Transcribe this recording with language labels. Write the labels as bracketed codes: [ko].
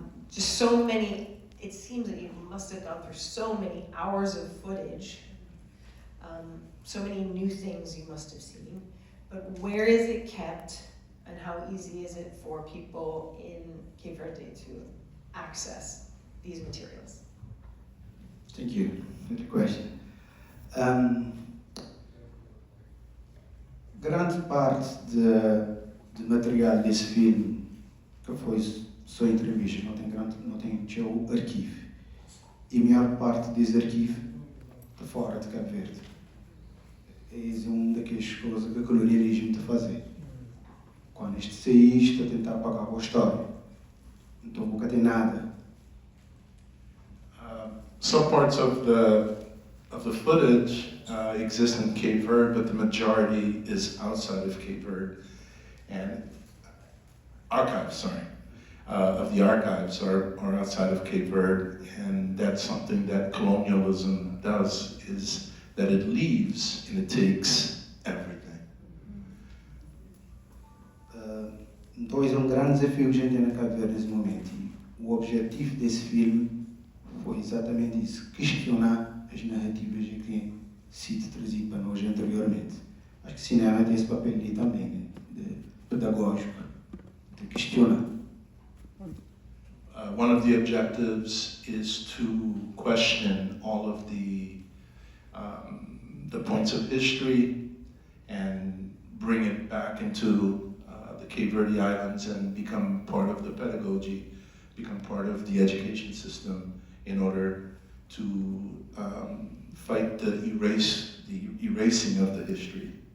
[en] Just so many, it seems that you must have gone through so many hours of footage, so many new things you must have seen, but where is it kept and how easy is it for people in Cape Verde to access these materials? Thank you for the question. [pt] Grande parte do material desse filme que foi só entrevista, não tem o arquivo. E a maior parte desse arquivo está fora de Cabo Verde. É daquelas coisas que o colonialismo está a fazer. Quando este saís, está a tentar apagar a história. Então nunca tem nada. [en] Some parts of the footage exist in Cape Verde, but the majority is outside of Cape Verde. And archives of the archives are outside of Cape Verde, and that's something that colonialism does, is that it leaves and it takes everything. [pt] Então é grande desafio que a gente tem na Cabo Verde nesse momento. O objetivo desse filme foi exatamente isso, questionar as narrativas que têm sido trazidas para nós anteriormente. Acho que o cinema tem esse papel ali também, de pedagógico, de questionar. [en] One of the objectives is to question all of the points of history and bring it back into the Cape Verde Islands and become part of the pedagogy, become part of the education system in order to fight the erasing of the history.